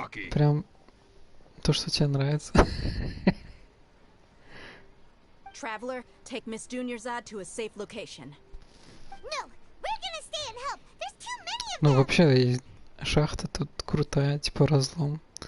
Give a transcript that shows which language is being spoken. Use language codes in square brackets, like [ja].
[ru] Прям то, что тебе нравится. [en] Traveler, take Miss Dunyarzad to a safe location. No, we're gonna stay and help. There's too many of them. [ru] Ну, вообще, шахта тут крутая, типа разлом.